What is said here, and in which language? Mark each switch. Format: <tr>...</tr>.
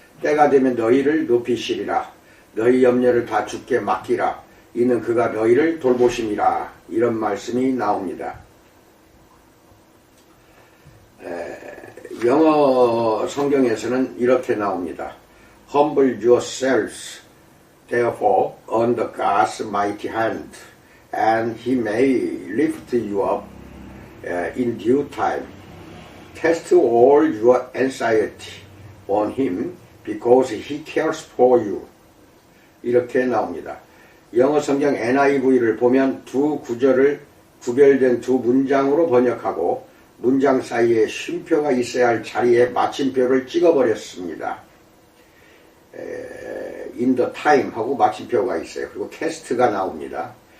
<ko>때가 되면 너희를 높이시리라. 너희 염려를 다 주께 맡기라. 이는 그가 너희를 돌보심이라. 이런 말씀이 나옵니다. 영어 성경에서는 이렇게 나옵니다.</ko> <en>Humble yourselves therefore under God's mighty hand, and he may lift you up in due time. Cast all your anxiety on him because he cares for you.</en> <ko>이렇게 나옵니다. 영어 성경 NIV를 보면 두 구절을 구별된 두 문장으로 번역하고 문장 사이에 쉼표가 있어야 할 자리에 마침표를 찍어버렸습니다.</ko> <en>in the time</en> <ko>하고 마침표가 있어요. 그리고 cast가 나옵니다.</ko>